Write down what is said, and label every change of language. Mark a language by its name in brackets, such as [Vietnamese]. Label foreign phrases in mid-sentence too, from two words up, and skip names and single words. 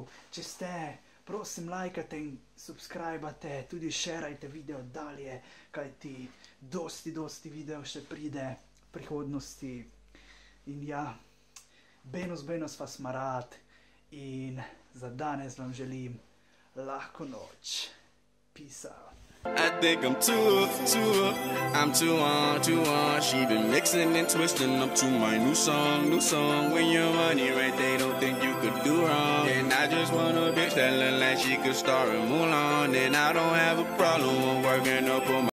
[Slovenian] Če ste, prosim, lajkajte in subscribate, tudi šerajte video dalje, kajti dosti video še pride v prihodnosti. In ja, Buenos vas ima rad in za danes vam želim lahko noč. [English] Peace out. I think I'm too on. She been mixing and twisting up to my new song. When your money right, they don't think you could do wrong. And I just want a bitch that look like she could star in Mulan. And I don't have a problem with working up on my